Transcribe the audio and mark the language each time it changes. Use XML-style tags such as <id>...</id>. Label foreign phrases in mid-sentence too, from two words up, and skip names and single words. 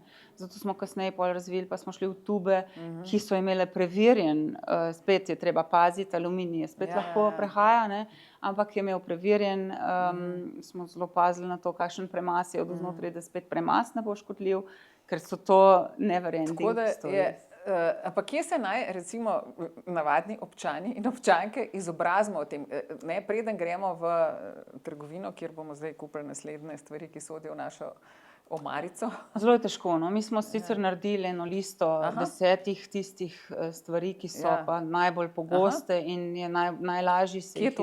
<sl>Zato smo kasneje pol razvili, pa smo šli v tube, ki so imele preverjen, spet je treba paziti, aluminij je spet lahko prehaja, ne, ampak je imel preverjen, smo zelo pazili na to, kakšen premas je od znotraj, da spet premas ne bo škodljiv, ker so to</sl> <en>never ending stories.</en> <sl>Ampak kje se naj, recimo, navadni občani in občanke izobrazimo o tem? Ne, preden gremo v trgovino, kjer bomo zdaj kupili naslednje stvari, ki sodijo v našo omarico. Zelo je težko. No. Mi smo sicer naredili eno listo 10 tistih stvari, ki so pa najbolj pogoste in je najlažji se jih</sl>